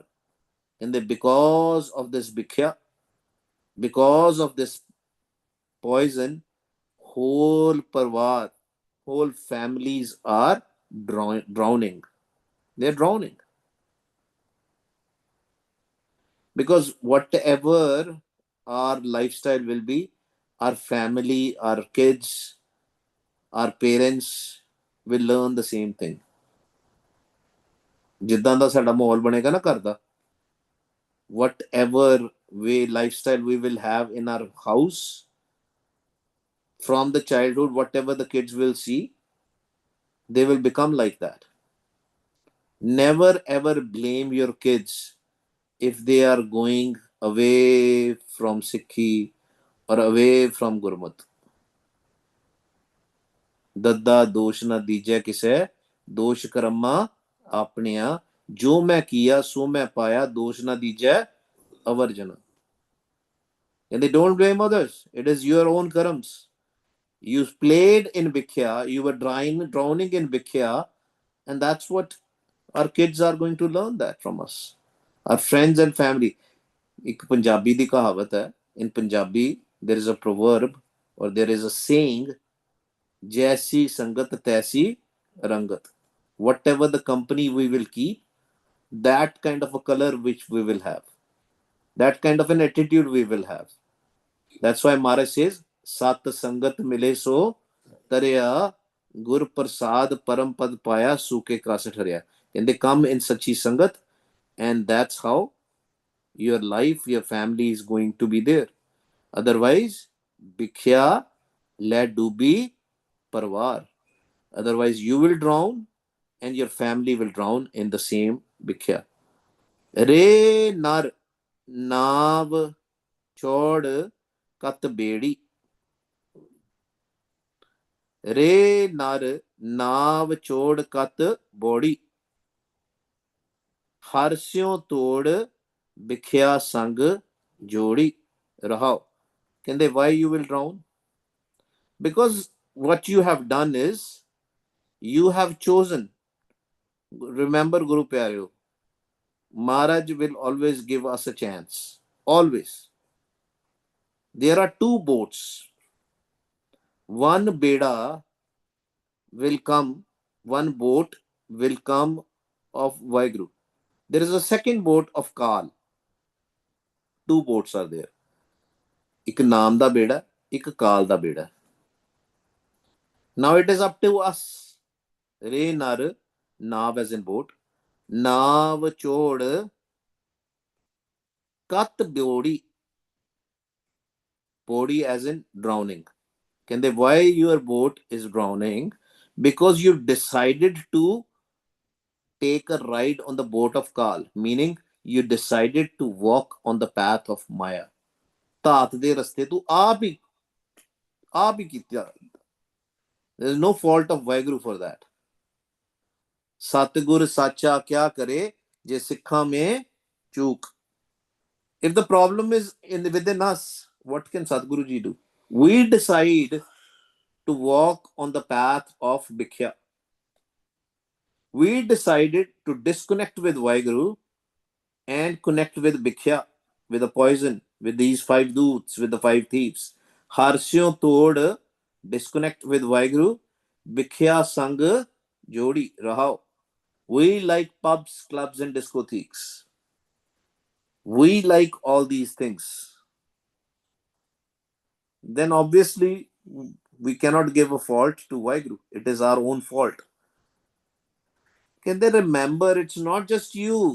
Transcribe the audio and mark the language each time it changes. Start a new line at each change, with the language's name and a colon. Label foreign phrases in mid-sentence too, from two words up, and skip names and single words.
English: And because of this bikhya, because of this poison, whole parvar, whole families are drowning. They're drowning. Because whatever our lifestyle will be, our family, our kids, our parents will learn the same thing.
Punjabi: ਜਿੱਦਾਂ ਦਾ ਸਾਡਾ ਮਾਹੌਲ ਬਣੇਗਾ ਨਾ ਘਰ ਦਾ,
English: whatever way lifestyle we will have in our house from the childhood, whatever the kids will see, they will become like that. Never ever blame your kids if they are going away from Sikhi or away from Gurmat.
Punjabi: ਦੱਦਾ ਦੋਸ਼ ਨਾ ਦੀਜੈ ਕਿਸੇ, ਦੋਸ਼ ਕਰਮਾ ਆਪਣਿਆ, ਜੋ ਮੈਂ ਕੀਆ ਸੋ ਮੈਂ ਪਾਇਆ, ਦੋਸ਼ ਨਾ ਦੀਜੈ ਅਵਰ ਜਨਾ.
English: And they don't blame others. It is your own karams. You played in Bhikhya, you were drowning in Bhikhya, and that's what our kids are going to learn that from us. Our friends and family.
Punjabi: ਇੱਕ ਪੰਜਾਬੀ ਦੀ ਕਹਾਵਤ ਹੈ.
English: In Punjabi, there is a proverb or there is a saying,
Hindi: जैसी संगत तैसी रंगत.
English: Whatever the company we will keep, that kind of a color which we will have, that kind of an attitude we will have. That's why Maharaj says,
Punjabi: ਸਤ ਸੰਗਤਿ ਮਿਲੈ ਸੁ ਤਰਿਆ ਗੁਰ ਪ੍ਰਸਾਦਿ ਪਰਮ ਪਦੁ ਪਾਇਆ ਸੂਕੇ ਕਾਸਟ ਹਰਿਆ.
English: And they come in Sachi Sangat, and that's how your life, your family is going to be there.
Punjabi: Otherwise, ਬਿਖਿਆ ਲੇਤ ਡੁਬੀ ਪਰਵਾਰ.
English: Otherwise, you will drown and your family will drown in the same Bhikhya.
Punjabi: ਰੇ ਨਰ ਨਾਵ ਚੌੜ ਕਤ ਬੇੜੀ. ਰੇ ਨਰ ਨਾਵ ਚੌੜ ਕਤ ਬੋੜੀ. ਹਰਿਸਿਉ ਤੋੜ ਬਿਖਿਆ ਸੰਗ ਜੋੜੀ. Rahao.
English: Can they why you will drown? Because what you have done is you have chosen. Remember, Guru Pyareo, Maharaj will always give us a chance. Always. There are two boats. One beda will come, one boat will come of Vaiguru. There is a second boat of Kal. Two boats are there.
Punjabi: ਇੱਕ ਨਾਮ ਦਾ ਬੇੜਾ, ਇੱਕ ਕਾਲ ਦਾ ਬੇੜਾ.
English: Now it is up to us.
Punjabi: ਰੇ ਨਰ, ਨਾਵ
English: as in boat.
Punjabi: ਨਾਵ ਚੌੜ ਕਤ ਬੋੜੀ.
English: Bodi as in drowning. Can they why your boat is drowning? Because you decided to take a ride on the boat of Kal, meaning you decided to walk on the path of Maya.
Punjabi: ਧਾਤ ਦੇ ਰਸਤੇ ਤੂੰ ਆਪ ਹੀ ਕੀਤਾ.
English: There is no fault of Vaheguru for that.
Punjabi: ਸਤਿਗੁਰ ਸਾਚਾ ਕਿਆ ਕਰੇ ਜੇ ਸਿੱਖਾਂ ਮੇਂ ਚੂਕ.
English: If the problem is within us, what can Sadhguru ji do? We decide to walk on the path of Bhikhya. We decided to disconnect with Vaheguru and connect with Bhikhya, with the poison, with these five doots, with the five thieves.
Punjabi: ਹਰਿਸਿਉ ਤੋੜ,
English: disconnect with Vaheguru,
Punjabi: ਬਿਖਿਆ ਸੰਗ ਜੋੜੀ ਰਹਾਉ.
English: We like pubs, clubs, and discotheques. We like all these things. Then obviously we cannot give a fault to Vaheguru. It is our own fault. Can they remember it's not just you?